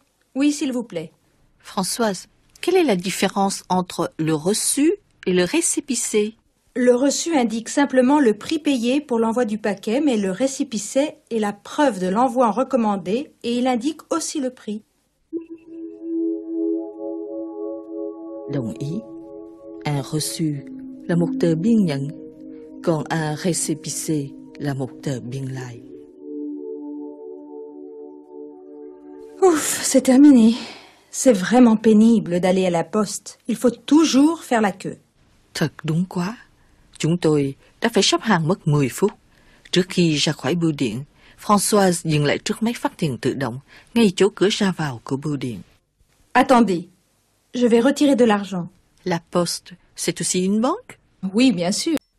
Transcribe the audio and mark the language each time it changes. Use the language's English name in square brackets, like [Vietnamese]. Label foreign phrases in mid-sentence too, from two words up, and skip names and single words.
[French] Oui, s'il vous plaît. Françoise, quelle est la différence entre le reçu et le récépissé? Le reçu indique simplement le prix payé pour l'envoi du paquet, mais le récépissé est la preuve de l'envoi en recommandé et il indique aussi le prix. [Vietnamese] Đồng ý. [French] Un reçu [Vietnamese] là một tờ biên nhận, còn [French] un récépissé [Vietnamese] là một tờ biên lai. [French] Ouf, c'est terminé. C'est vraiment pénible d'aller à la poste. Il faut toujours faire la queue. [Vietnamese] Thật đúng quá. Chúng tôi đã phải xếp hàng mất 10 phút. Trước khi ra khỏi bưu điện, Françoise dừng lại trước máy phát tiền tự động, ngay chỗ cửa ra vào của bưu điện. [French] Attendez, je vais retirer de l'argent. La Poste, c'est aussi une banque? Oui, bien sûr.